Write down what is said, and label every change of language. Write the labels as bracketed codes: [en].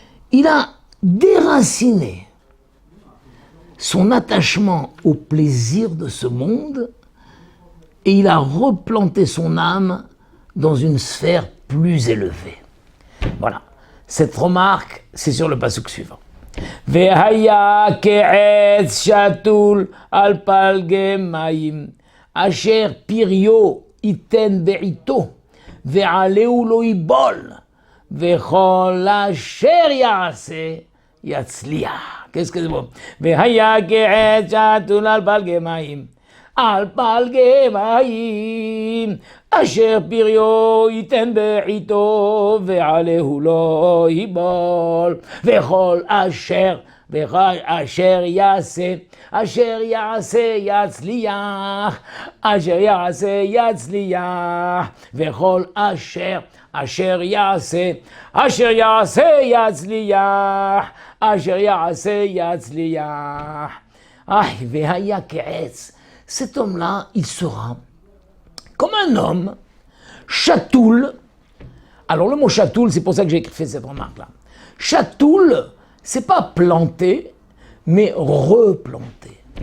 [fr] Il a déraciné son attachement au plaisir de ce monde et il a replanté son âme dans une sphère plus élevée. Voilà. Cette remarque, c'est sur le pasuk suivant. [he] והיה כעץ שתול על פלגי מים, אשר פריו ייתן בעיתו, ועלהו לא ייבול, וכל אשר יעשה יצליח. [fr] Qu'est-ce que c'est bon? [he] והיה כעץ שתול על פלגי מים, על פלגי מים, אשר פריו ייתן בעיתו, ועלהו לא ייבול, וכל אשר יעשה, אשר יעשה יצליח, אשר יעשה יצליח, וכל אשר יעשה, אשר יעשה יצליח, אשר יעשה יצליח. והיה כעץ. [fr] Cet homme-là, il sera comme un homme, chatoul. Alors le mot chatoul, c'est pour ça que j'ai fait cette remarque-là. Chatoul, c'est pas planté, mais replanté.